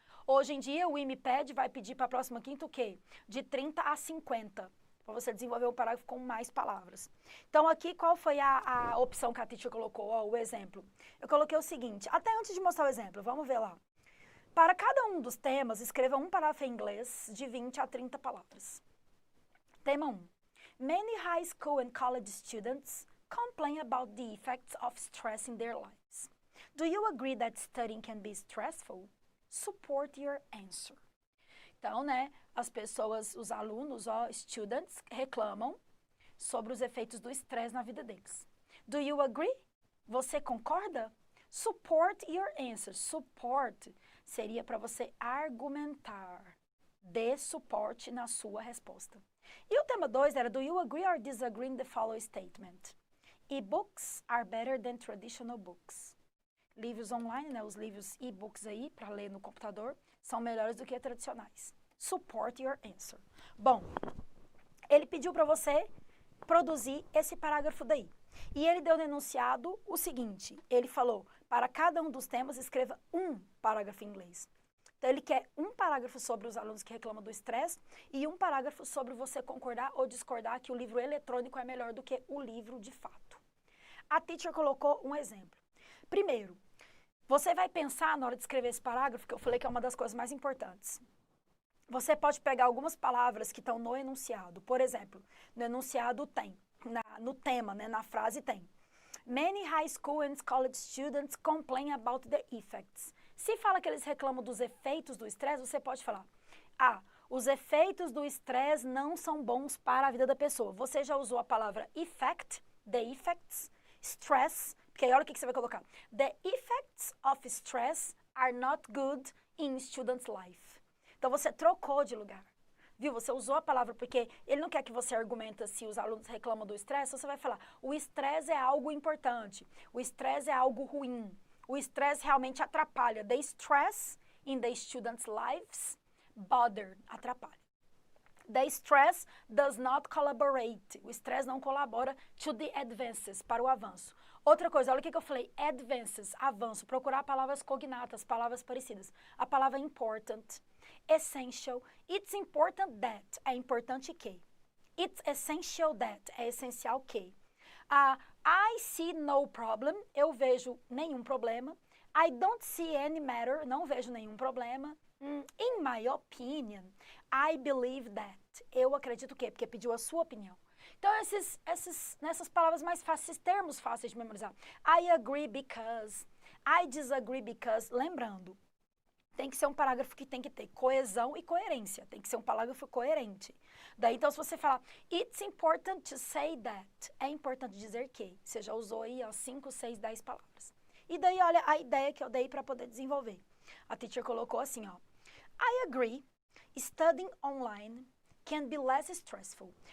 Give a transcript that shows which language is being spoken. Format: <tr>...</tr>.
<pt>Hoje em dia, o IMPED vai pedir para a próxima quinta o quê? De 30 a 50. para você desenvolver um parágrafo com mais palavras. Então, aqui, qual foi a opção que a teacher colocou? Ó, o exemplo. Eu coloquei o seguinte, até antes de mostrar o exemplo, vamos ver lá. Para cada um dos temas, escreva um parágrafo em inglês de 20 a 30 palavras. Tema 1.</pt> <en>Many high school and college students complain about the effects of stress in their lives. Do you agree that studying can be stressful? Support your answer.</en> <pt>Então, né, as pessoas, os alunos, students, reclamam sobre os efeitos do estresse na vida deles.</pt> <en>Do you agree?</en> <pt>Você concorda?</pt> <en>Support your answer.</en> <pt>Support seria para você argumentar. Dê suporte na sua resposta. E o tema 2 era,</pt> <en>do you agree or disagree in the following statement? E-books are better than traditional books.</en> <pt>Livros online, né, os livros e-books aí, para ler no computador, são melhores do que tradicionais.</pt> <en>Support your answer.</en> <pt>Bom, ele pediu para você produzir esse parágrafo daí. E ele deu no enunciado o seguinte, ele falou, para cada um dos temas, escreva um parágrafo em inglês. Então, ele quer um parágrafo sobre os alunos que reclamam do estresse e um parágrafo sobre você concordar ou discordar que o livro eletrônico é melhor do que o livro de fato. A teacher colocou um exemplo. Primeiro, você vai pensar na hora de escrever esse parágrafo, que eu falei que é uma das coisas mais importantes. Você pode pegar algumas palavras que estão no enunciado. Por exemplo, no enunciado tem, no tema, né, na frase tem.</pt> <en>Many high school and college students complain about the effects.</en> <pt>Se fala que eles reclamam dos efeitos do estresse, você pode falar, os efeitos do estresse não são bons para a vida da pessoa. Você já usou a palavra effect, the effects, stress, porque aí olha o que você vai colocar.</pt> <en>The effects of stress are not good in students' life.</en> <pt>Então, você trocou de lugar. Viu? Você usou a palavra porque ele não quer que você argumenta se os alunos reclamam do estresse, você vai falar, o estresse é algo importante, o estresse é algo ruim, o estresse realmente atrapalha.</pt> <en>The stress in the students' lives bother, atrapalha. The stress does not collaborate.</en> <pt>O estresse não colabora</pt> <en>to the advances,</en> <pt>para o avanço. Outra coisa, olha o que eu falei, advances, avanço, procurar palavras cognatas, palavras parecidas. A palavra important, essential,</pt> <en>it's important that,</en> <pt>é importante que.</pt> <en>It's essential that,</en> <pt>é essencial que.</pt> <en>I see no problem,</en> <pt>eu vejo nenhum problema.</pt> <en>I don't see any matter,</en> <pt>não vejo nenhum problema.</pt> <en>In my opinion, I believe that.</en> <pt>Eu acredito que, porque pediu a sua opinião. Então, nessas palavras mais fáceis, esses termos fáceis de memorizar.</pt> <en>I agree because, I disagree because.</en> <pt>Lembrando, tem que ser um parágrafo que tem que ter coesão e coerência. Tem que ser um parágrafo coerente. Daí, então, se você falar,</pt> <en>it's important to say that,</en> <pt>é importante dizer que. Você já usou aí, 5, 6, 10 palavras. E daí, olha a ideia que eu dei para poder desenvolver. A teacher colocou assim, ó.</pt> <en>I agree, studying online can be less stressful.</en>